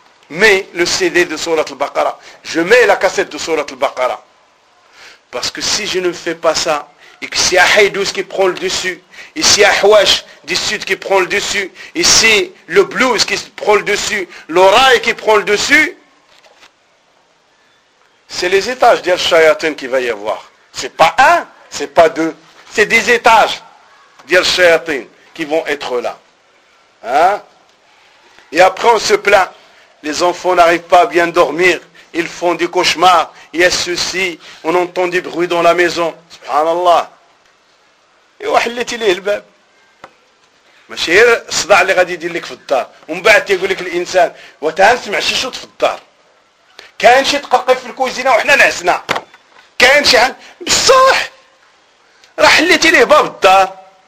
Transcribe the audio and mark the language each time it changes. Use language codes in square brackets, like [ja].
[fr] mets le CD de sourate البقرة je mets la cassette de sourate البقرة parce que si je ne fais pas ça et que c'est Ahaydous qui prend le dessus, et c'est Ahouach du sud qui prend le dessus, et c'est le blues qui prend le dessus, l'oreille qui prend le dessus, c'est les étages d'Al-Shayatin qu'il va y avoir. C'est pas un, c'est pas deux, c'est des étages d'Al-Shayatin qui vont être là. Et après on se plaint, les enfants n'arrivent pas à bien dormir, ils font des cauchemars, il y a ceci, on entend des bruits dans la maison. Subhanallah. Et il a ouvert le bab. Mais c'est le [ar] صداع اللي غادي يدير لك في الدار. ومن بعد تيقول لك الانسان وتان سمع شي صوت في الدار. كاين شي تققف في الكوزينه وحنا نعسنا. كاين شي بصح راه حليتي ليه باب الدار.